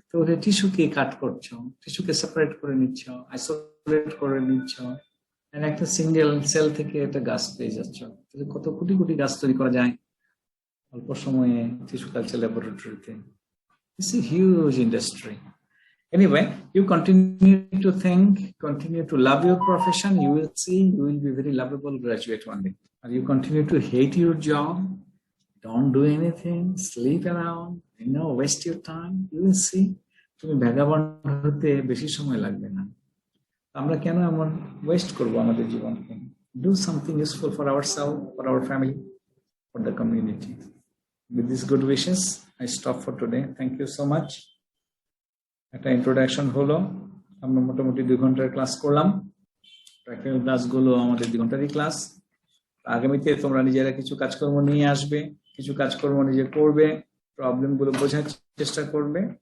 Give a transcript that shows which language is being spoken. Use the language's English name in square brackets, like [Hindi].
[Bangla] তো টিস্যুকে কাট করছো, টিস্যুকে সেপারেট করে নিচ্ছ, আইসোলেট করে নিচ্ছ, একটা সিঙ্গেল সেল থেকে একটা গাছ পেয়ে যাচ্ছ। কত কোটি কোটি গাছ তৈরি করা যায় অল্প সময়ে টিস্যু কালচার ল্যাবরেটরিতে। [English] It's a huge industry. Anyway, you continue to think, continue to love your profession. You will see you will be very lovable graduate one day. And you continue to hate your job, don't do anything, sleep around, waste your time. You will see [Bangla] তুমি vagabond হতে বেশি সময় লাগবে না। আমরা কেন এমন West করব আমাদের জীবনকে? [English] Do something useful for ourselves, for our family, for the community. With these good wishes, I stop for today. Thank you so much. [Bangla] একটা ইন্ট্রোডাকশন হলো, আমরা মোটামুটি 2 ঘন্টার ক্লাস করলাম। প্র্যাকটিক্যাল ক্লাসগুলো আমাদের 2 ঘন্টারই ক্লাস। আগামীতে তোমরা নিজেরা কিছু কাজকর্ম নিয়ে আসবে, কিছু কাজকর্ম নিজে করবে, প্রবলেমগুলো বোঝার চেষ্টা করবে।